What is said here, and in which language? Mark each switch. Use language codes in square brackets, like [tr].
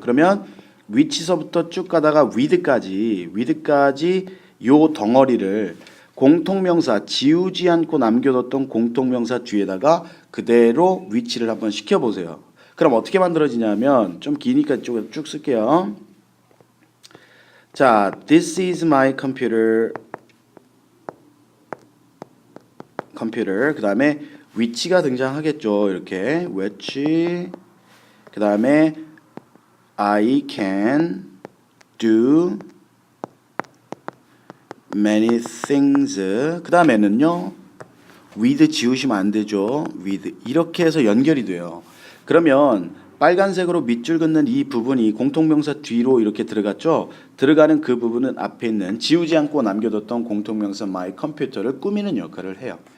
[ko] 그러면 which서부터 쭉 가다가 with까지 요 덩어리를 공통명사 지우지 않고 남겨뒀던 공통명사 뒤에다가 그대로 which를 한번 시켜보세요. 그럼 어떻게 만들어지냐면 좀 기니까 쭉 쓸게요. [en] 자, this is my computer. [ko] 그 다음에 which가 등장하겠죠. 이렇게 which. [en] 그 다음에 I can do many things. [ko] 그 다음에는요, with 지우시면 안 되죠. with 이렇게 해서 연결이 돼요. 그러면 빨간색으로 밑줄 긋는 이 부분이 공통명사 뒤로 이렇게 들어갔죠. 들어가는 그 부분은 앞에 있는 지우지 않고 남겨뒀던 공통명사 my computer를 꾸미는 역할을 해요.